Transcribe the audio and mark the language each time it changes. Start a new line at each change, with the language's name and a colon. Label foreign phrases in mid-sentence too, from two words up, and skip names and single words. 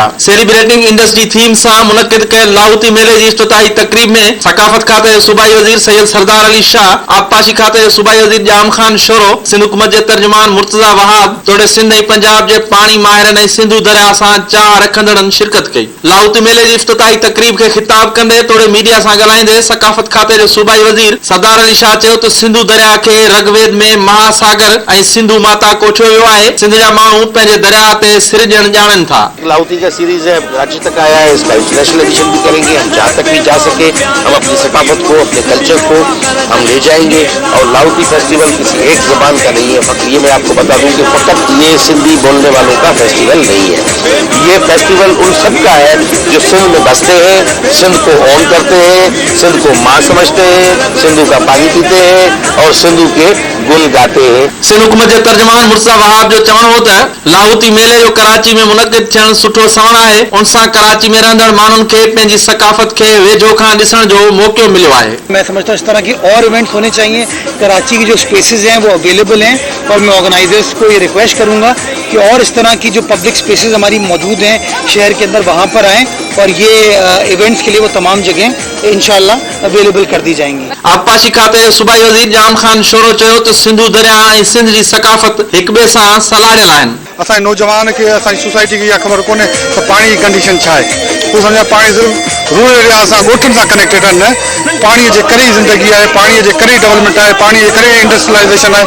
Sindhi: सेलिब्रेटिंग इंडस जी थीम सां मुनक़िद कयल लाहौती मेले जी इफ़्तिताही तक़रीब में सक़ाफ़त खाते जो सूबाई वज़ीर सैयद सरदार अली शाह, आबपाशी खाते जो सूबाई वज़ीर जाम खान शोरो, सिंध हुकूमत जे तर्जुमान मुर्तज़ा वहाब, तोड़े सिंध ऐं पंजाब जे पाणी माहिरनि ऐं सिंधु दरिया सां चाह रखंदड़नि शिरकत कई। लाहौती मेले जी इफ़्तिताही तक़रीब खे ख़िताब कंदे तोड़े मीडिया सां ॻाल्हाईंदे सक़ाफ़त खाते जो सूबाई वज़ीर सरदार अली शाह चयो त सिंधु दरिया खे रगवेद में महासागर ऐं सिंधु माता कोठियो वियो आहे। सिंध जा माण्हू पंहिंजे दरिया ते सिर ॼण ॼाणनि था।
Urdu: لاہوتی کا سیریز ہے، کراچی تک آیا ہے، اس کا
English: international edition
Urdu: بھی کریں گے. ہم جہاں تک بھی جا سکے ہم اپنی ثقافت کو، اپنے کلچر کو ہم لے جائیں گے. اور لاہوتی فیسٹیول کسی ایک زبان کا نہیں ہے۔ فقط یہ میں آپ کو بتا دوں کہ فقط یہ سندھی بولنے والوں کا فیسٹیول نہیں ہے. یہ فیسٹیول ان سب کا ہے جو سندھ میں بستے ہیں، سندھ کو اون کرتے ہیں، سندھ کو ماں سمجھتے ہیں، سندھو کا پانی پیتے ہیں اور سندھو کے گل گاتے ہیں.
Sindhi: सिंध हुकूमत जे तर्जुमान मुर्तज़ा वहाब जो चवणो हो त लाहौती मेले जो कराची में मुनक़िद थियण सुठो सवण आहे। उन सां कराची में रहंदड़ माण्हुनि खे पंहिंजी सक़ाफ़त खे वेझो खां ॾिसण जो मौक़ो मिलियो आहे।
Urdu: میں سمجھتا ہوں اس طرح کی اور ایونٹس ہونے چاہئیں۔ کراچی کی جو اسپیسز ہیں وہ اویلیبل ہیں اور میں آرگنائزرز کو یہ ریکویسٹ کروں گا کہ اور اس طرح کی جو
English: public spaces
Urdu: ہماری موجود ہیں شہر کے اندر وہاں پر آئیں اور یہ ایونٹس کے لیے وہ تمام جگہ انشاءاللہ اویلیبل کر دی جائیں گی.
Sindhi: आबपाशी खाते जो सूबाई वज़ीर जाम खान शोरो चयो त सिंधु दरिया ऐं सिंध जी सक़ाफ़त हिक ॿिए सां सलाड़ियल आहिनि। असांजे नौजवान खे, असांजी सोसाइटी खे इहा ख़बर कोन्हे त पाणी जी कंडीशन छा आहे। हू सम्झा पाणी सिर्फ़ु
English: rural area
Sindhi: सां ॻोठनि सां कनेक्टेड आहिनि। पाणीअ जे करे ई ज़िंदगी आहे, पाणीअ जे करे ई डेवलपमेंट आहे, पाणीअ जे करे इंडस्ट्रियलाइज़ेशन आहे।